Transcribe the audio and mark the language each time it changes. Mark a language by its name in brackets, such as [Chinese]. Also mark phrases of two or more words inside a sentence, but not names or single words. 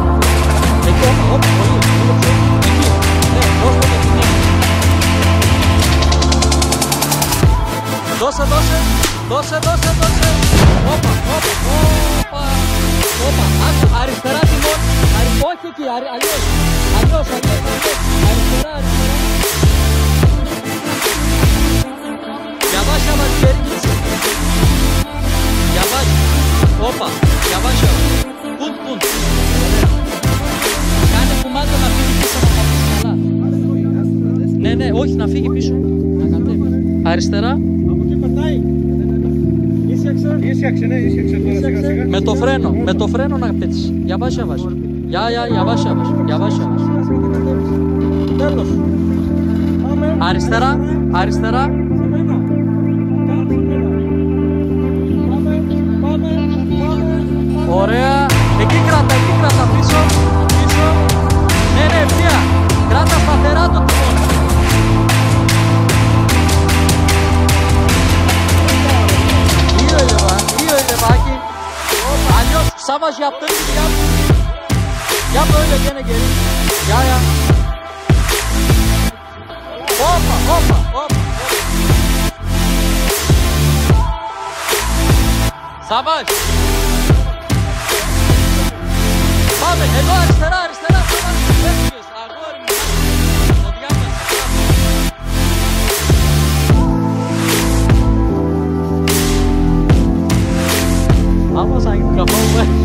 [Greek] Εκεί, όπα, πολύ. Λίγο πιο. Εκεί. Ναι, δώστε με την νύχη. Δώσε. Όπα. εκεί, αλλιώς. Αριστερά. [Turkish] Yavaş geri gitsin. Yavaş. Hoppa. Yavaş. Punt. [Greek] Κάνε κουμάντα να φύγει πίσω να πατήσει καλά. Ναι, όχι, να φύγει πίσω. Να κατέβει. Αριστερά. Από εκεί περνάει. Ίσιαξε, ναι, σιγά. Με το φρένο να πέτσεις. [Turkish] Yavaş. Yavaş. [Greek] Τέλος. Αριστερά. Ωραία. Εκεί κράτα πίσω. Ναι, ευθεία. Κράτα σταθερά το τιμόνι. [Turkish] İyi öyle Baki. Alyoz, savaş yaptığın gibi yap. Yap öyle gene geri. Ya. Hoppa. Savaş. [Greek] Πάμε, εδώ αριστερά, σavaş. Έφυγες, αγόρι μου. Το διάβασα. Άμα σαν γίνει καφάουμε.